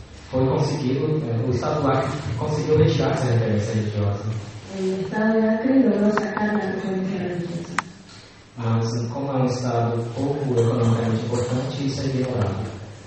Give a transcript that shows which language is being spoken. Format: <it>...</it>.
<pt>foi conseguido, o Estado do Acre conseguiu retirar essa referência religiosa.</pt> <es>El Estado de Acre logró sacar la referencia religiosa.</es> <pt>Mas, como é um Estado pouco economicamente importante, isso é ignorado.</pt>